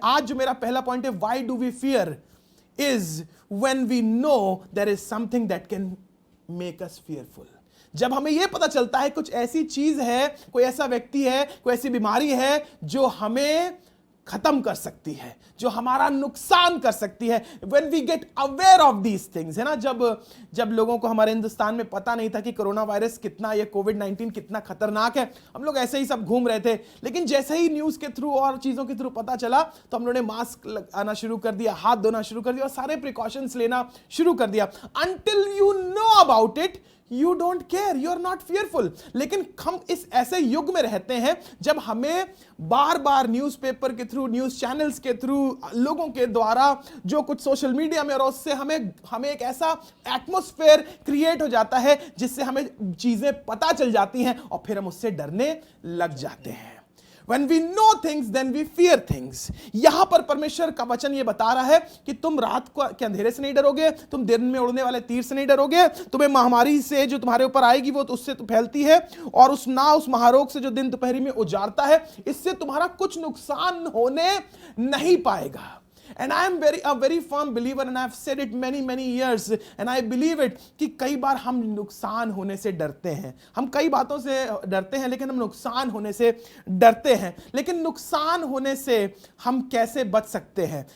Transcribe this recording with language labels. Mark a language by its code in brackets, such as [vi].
[hi] आज जो मेरा पहला पॉइंट है, [en] Why do we fear, is when we know there is something that can make us fearful. [hi] जब हमें यह पता चलता है कुछ ऐसी चीज है, कोई ऐसा व्यक्ति है, कोई ऐसी बीमारी है जो हमें खत्म कर सकती है, जो हमारा नुकसान कर सकती है। [en] When we get aware of these things, [hi] है ना। जब लोगों को हमारे हिंदुस्तान में पता नहीं था कि कोरोना वायरस कितना, ये कोविड-19 कितना खतरनाक है, हम लोग ऐसे ही सब घूम रहे थे। लेकिन जैसे ही न्यूज के थ्रू और चीजों के थ्रू पता चला तो हम लोगों ने मास्क लगाना शुरू कर दिया, हाथ धोना शुरू कर दिया, और सारे प्रिकॉशंस लेना शुरू कर दिया। [en] Until you know about it, you don't care, you are not fearful। [hi] लेकिन हम इस ऐसे युग में रहते हैं जब हमें बार बार न्यूज़पेपर के थ्रू, न्यूज़ चैनल्स के थ्रू, लोगों के द्वारा जो कुछ सोशल मीडिया में, और उससे हमें एक ऐसा एटमॉस्फेयर क्रिएट हो जाता है जिससे हमें चीजें पता चल जाती हैं और फिर हम उससे डरने लग जाते हैं। [en] When we know things, then we fear things. [hi] यहां पर परमेश्वर का वचन ये बता रहा है कि तुम रात को के अंधेरे से नहीं डरोगे, तुम दिन में उड़ने वाले तीर से नहीं डरोगे, तुम्हें महामारी से जो तुम्हारे ऊपर आएगी वो उससे तो फैलती है, और उस महारोग से जो दिन दोपहरी में उजाड़ता है, इससे तुम्हारा कुछ नुकसान होने नहीं पाएगा. [en] And I am a very firm believer, and I have said it many years, and I believe it, [hi] कि कई बार हम नुकसान होने से डरते हैं. हम कई बातों से डरते हैं, लेकिन हम नुकसान होने से डरते हैं. लेकिन नुकसान होने से हम कैसे बच सकते हैं?